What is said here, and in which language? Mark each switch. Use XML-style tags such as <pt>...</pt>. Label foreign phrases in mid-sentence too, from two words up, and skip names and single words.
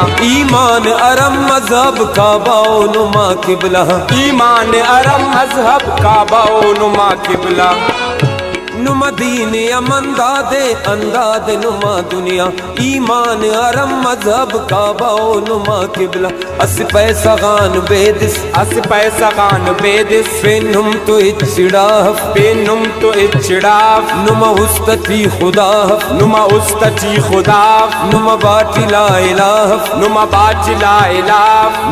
<bal>Iman aram mazhab kaabao numa kibla, Iman aram mazhab kaabao numa kibla. Numa deen aman dade andade numa dunya, Iman aram mazhab kaabao numa kibla. As paisa ghan bedis, as paisa ghan bedis, penum to ichda, penum to ichda, Numa ustati Khuda, Numa ustati Khuda, Numa bati</bal> <ar>la ilaha,</ar> <bal>Numa bati</bal> <ar>la ilaha,</ar>